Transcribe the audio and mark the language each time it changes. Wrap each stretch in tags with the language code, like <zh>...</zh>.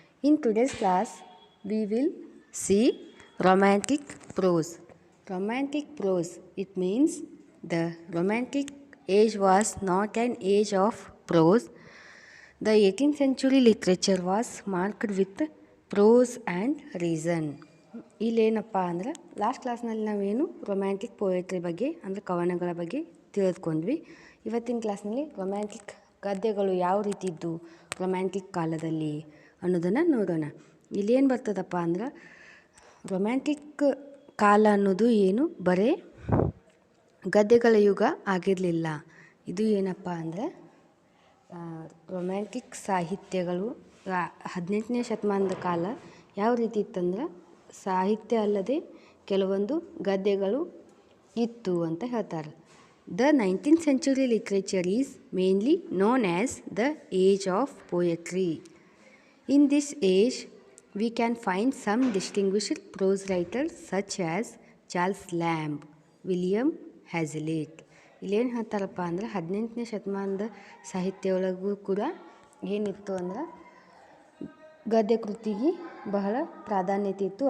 <en>In today's class, we will see romantic prose. Romantic prose, it means the romantic age was not an age of prose. The 18th century literature was marked with prose and reason.</en> <kn>ಇಲ್ಲೇನಪ್ಪ ಅಂದ್ರೆ last ಕ್ಲಾಸ್ನಲ್ಲಿ ನಾವೇನು romantic poetry ಬಗ್ಗೆ ಅಂದರೆ ಕವನಗಳ ಬಗ್ಗೆ ತಿಳಿದುಕೊಂಡ್ವಿ. ಇವತ್ತಿನ ಕ್ಲಾಸ್ನಲ್ಲಿ romantic ಗದ್ಯಗಳು ಯಾವ ರೀತಿ ಇದ್ದು ರೊಮ್ಯಾಂಟಿಕ್ ಕಾಲದಲ್ಲಿ ಅನ್ನೋದನ್ನು ನೋಡೋಣ. ಇಲ್ಲೇನು ಬರ್ತದಪ್ಪ ಅಂದ್ರೆ ರೊಮ್ಯಾಂಟಿಕ್ ಕಾಲ ಅನ್ನೋದು ಏನು ಬರೇ ಗದ್ಯಗಳ ಯುಗ ಆಗಿರಲಿಲ್ಲ. ಇದು ಏನಪ್ಪ ಅಂದರೆ ರೊಮ್ಯಾಂಟಿಕ್ ಸಾಹಿತ್ಯಗಳು 18ನೇ ಶತಮಾನದ ಕಾಲ ಯಾವ ರೀತಿ ಇತ್ತಂದ್ರೆ ಸಾಹಿತ್ಯ ಅಲ್ಲದೆ ಕೆಲವೊಂದು ಗದ್ಯಗಳು ಇತ್ತು ಅಂತ ಹೇಳ್ತಾರೆ.</kn> <en>The 19th century literature is mainly known as the age of poetry. In this age, we can find some distinguished prose writers such as Charles Lamb, William Hazlitt.</en> <kn>ಇಲ್ಲೇನು ಹೇಳ್ತಾರಪ್ಪ ಅಂದ್ರೆ 18ನೇ ಶತಮಾನದ ಸಾಹಿತ್ಯ ಒಳಗೂ ಕೂಡ ಏನಿತ್ತು ಅಂದ್ರೆ ಗದ್ಯ ಕೃತಿಗೆ ಬಹಳ ಪ್ರಾಧಾನ್ಯತೆ ಇತ್ತು.</kn>